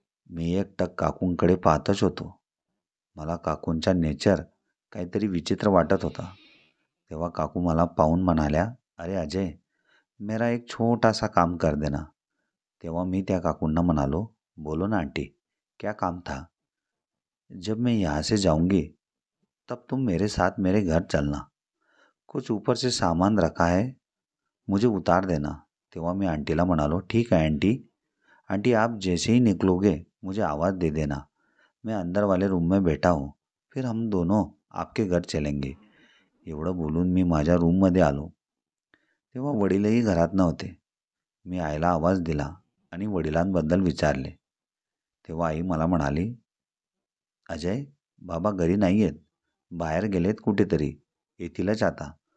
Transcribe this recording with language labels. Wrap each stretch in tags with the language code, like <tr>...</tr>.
<mr>मी एकटक काकूंकडे पाहतच होतो. मला काकूंचा नेचर काहीतरी विचित्र वाटत होता. तेव्हा काकू मला पाहून म्हणाल्या,</mr> <hi>अरे अजय, मेरा एक छोटा सा काम कर देना.</hi> <mr>तेव्हा मी त्या काकूंना म्हणालो,</mr> <hi>बोलो ना आंटी, क्या काम था? जब मैं यहाँ से जाऊंगी तब तुम मेरे साथ मेरे घर चलना. कुछ ऊपर से सामान रखा है, मुझे उतार देना.</hi> <mr>तेव्हा मी आंटीला म्हणालो,</mr> <hi>ठीक है आंटी. आंटी, आप जैसे ही निकलोगे मुझे आवाज़ दे देना. मैं अंदर वाले रूम में बैठा हूँ, फिर हम दोनों आपके घर चलेंगे.</hi> <mr>एवढं बोलून मी माझ्या रूममध्ये आलो. तेव्हा वडीलही घरात नव्हते. मी आईला आवाज दिला आणि वडिलांबद्दल विचारले. तेव्हा आई मला म्हणाली, अजय, बाबा घरी नाही आहेत, बाहेर गेलेत कुठेतरी, येतीलच आता.</mr>